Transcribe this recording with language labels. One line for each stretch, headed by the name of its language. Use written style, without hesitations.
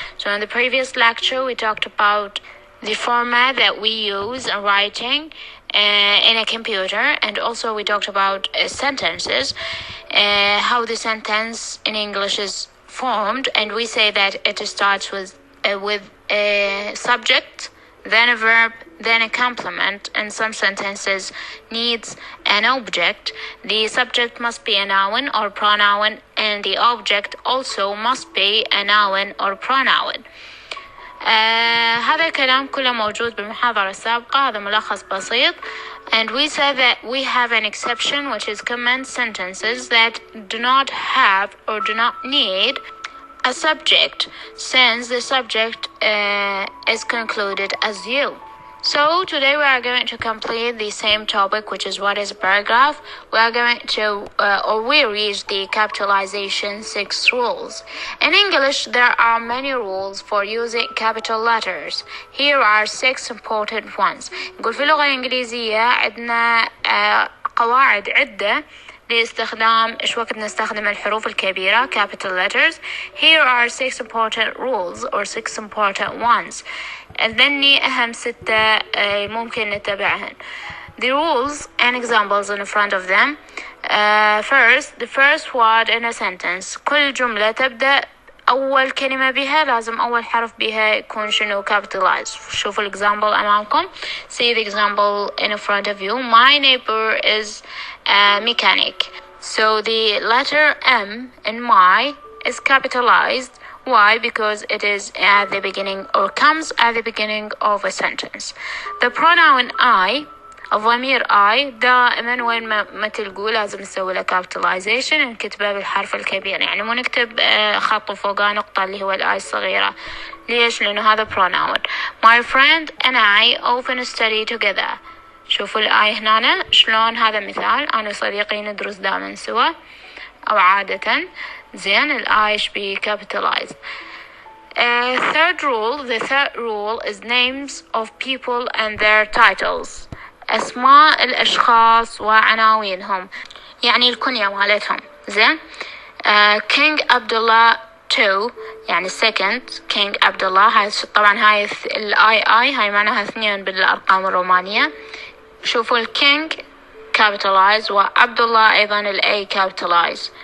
English: So in the previous lecture, we talked about the format that we use in writing in a computer, and also we talked about sentences, how the sentence in English is formed, and we say that it starts with a subject, then a verb, then a complement, and some sentences needs an object. The subject must be a noun or pronoun, and the object also must be a noun or pronoun.
Arabic: هذا الكلام كله موجود بالمحاضرة السابقة. هذا ملخص بسيط.
English: And we said that we have an exception, which is comment sentences that do not have or do not need a subject, since the subject is concluded as you. So today we are going to complete the same topic, which is what is a paragraph. We are going to, we reach the capitalization 6 rules. In English, there are many rules for using capital letters. Here are 6 important ones.
Arabic: نقول في اللغة الإنجليزية عندنا قواعد عدة لاستخدام إيش وقت نستخدم الحروف الكبيرة
English: capital letters. Here are 6 important rules or 6 important ones.
Arabic: ذني أهم 6 ممكن نتبعهن.
English: The rules and examples in front of them. First, the first word in a sentence.
Arabic: كل جملة تبدأ أول كلمة بها لازم أول حرف بها يكون شنو capitalized. شوفوا الexample أمامكم.
English: See the example in front of you. My neighbor is a mechanic. So the letter M in my is capitalized. Why? Because it is at the beginning or comes at the beginning of a sentence. The pronoun I,
Arabic: الضمير I دائما وين ما تلقوا لازم نسوي له capitalization نكتبه بالحرف الكبير. يعني مو نكتب خط فوقه نقطة اللي هو الآي الصغيرة. ليش؟ لأنه هذا pronoun.
English: My friend and I often study together.
Arabic: شوفوا الآي هنا شلون هذا مثال. أنا وصديقي ندرس دائما سوا أو عادة. زين الآي
English: be capitalized. The third rule is names of people and their titles.
Arabic: أسماء الأشخاص وعناوينهم، يعني الكنية مالتهم. زين.
English: King Abdullah II
Arabic: يعني
English: second King Abdullah.
Arabic: هاي طبعا هاي الآي هاي معناها 2 بالأرقام الرومانية. شوفوا الكينج capitalized وعبد الله أيضا الأي capitalized.